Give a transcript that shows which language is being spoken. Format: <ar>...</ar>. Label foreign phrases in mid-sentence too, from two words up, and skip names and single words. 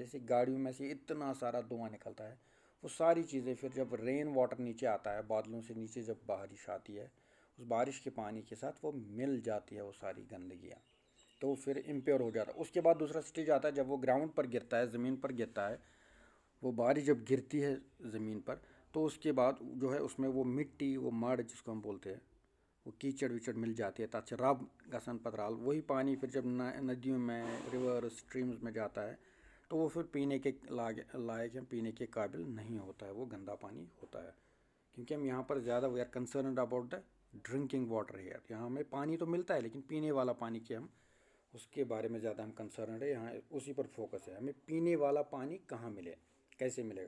<hi>जैसे गाड़ियों में से इतना सारा धुआं निकलता है, वो सारी चीज़ें फिर जब</hi> <en>rain water</en> <hi>नीचे आता है, बादलों से नीचे जब बारिश आती है, उस बारिश के पानी के साथ वो मिल जाती है वो सारी गंदगियाँ, तो फिर इम्प्योर हो जाता है। उसके बाद दूसरा स्टेज आता है जब वो ग्राउंड पर गिरता है, ज़मीन पर गिरता है, वो बारिश जब गिरती है ज़मीन पर, तो उसके बाद जो है उसमें वो मिट्टी, वो मड जिसको हम बोलते हैं, वो कीचड़ विचड़ मिल जाती है,</hi> <ks>तथ रब गसन पतराल,</ks> <hi>वही पानी फिर जब नदियों में,</hi> <en>river, streams</en> <hi>में जाता है, तो वो फिर पीने के लायक या पीने के काबिल नहीं होता है, वो गंदा पानी होता है। क्योंकि हम यहाँ पर ज़्यादा</hi> <en>we are concerned about the drinking water here.</en> <hi>यहाँ हमें पानी तो मिलता है, लेकिन पीने वाला पानी के हम उसके बारे में ज़्यादा हम कंसर्न है, यहाँ उसी पर फोकस है, हमें पीने वाला पानी कहाँ मिले, कैसे मिलेगा।</hi>